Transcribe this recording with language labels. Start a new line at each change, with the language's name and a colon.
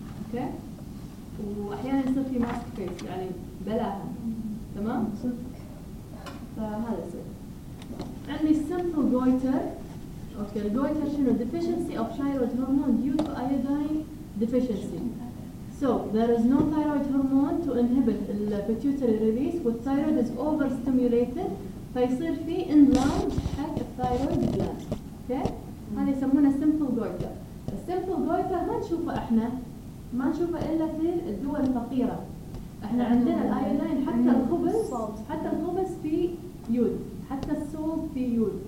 Arabic: اوكي واحيانا يصير في ماسك فيس يعني بلاها تمام فهذا يصير عندي سمبل جويتر. اوكي الجويتر شنو ديفيشنسي اوف ثايرويد هرمون ديو تو ايودين ديفيشنسي.
English: So there is no thyroid hormone to inhibit the pituitary release with thyroid is overstimulated.
Arabic: فيصير في enlarge حق الثايرويد gland. اوكي هذا يسمونه simple goiter. السimple goiter ما نشوفه احنا ما نشوفه الا في الدول الفقيرة. احنا عندنا الايودين حتى الخبز حتى الخبز في يود حتى السول في يود.